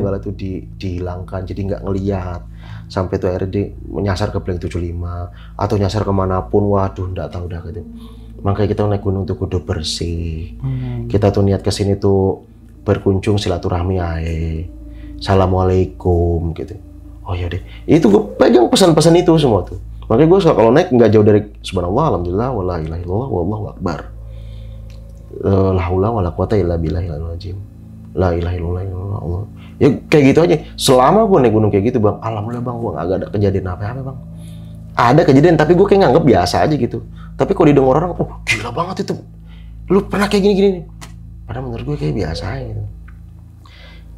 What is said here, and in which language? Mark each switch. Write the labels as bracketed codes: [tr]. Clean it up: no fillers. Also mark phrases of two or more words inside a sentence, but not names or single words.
[id] Tunggal itu dihilangkan, jadi nggak ngelihat. Sampai tuh akhirnya dia nyasar ke Blink 75 atau nyasar kemanapun, waduh nggak tahu dah gitu. Makanya kita naik gunung tuh kudu bersih. Kita tuh niat kesini tuh berkunjung silaturahmi aja. Assalamualaikum gitu. Oh ya deh, itu gue pegang pesan-pesan itu semua tuh. Makanya gue kalau naik nggak jauh dari [ar] سبحان الله الحمد لله, ولا إله إلا الله والله أكبر. لا حول ولا قوة إلا بالله العظيم. لا إله إلا الله, [id] Allah. Ya kayak gitu aja. Selama gue naik gunung kayak gitu bang, alhamdulillah bang, gue nggak ada kejadian apa-apa bang. Ada kejadian tapi gue kayak nganggep biasa aja gitu. Tapi kalau didengar orang, oh gila banget itu. Lu pernah kayak gini-gini nih. Padahal menurut gue kayak biasa aja gitu.